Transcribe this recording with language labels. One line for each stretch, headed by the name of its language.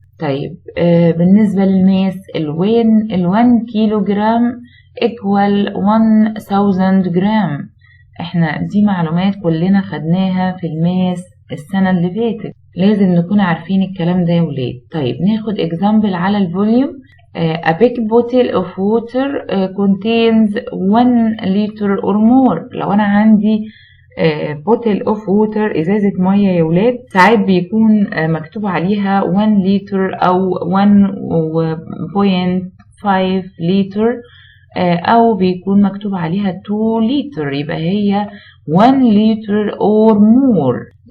Arabic: طيب بالنسبة للماس ال1 كيلو جرام equal 1000 جرام. احنا دي معلومات كلنا خدناها في الماس السنة اللي فاتت، لازم نكون عارفين الكلام ده يا ولاد. طيب ناخد example على الفوليوم.
English: A big bottle of water contains 1 liter or more.
Arabic: لو انا عندي
English: bottle of water
Arabic: ازازة مية يا ولاد ساعات بيكون مكتوب عليها 1 لتر او 1.5 لتر او بيكون مكتوب عليها 2 لتر يبقى هي 1 لتر or more.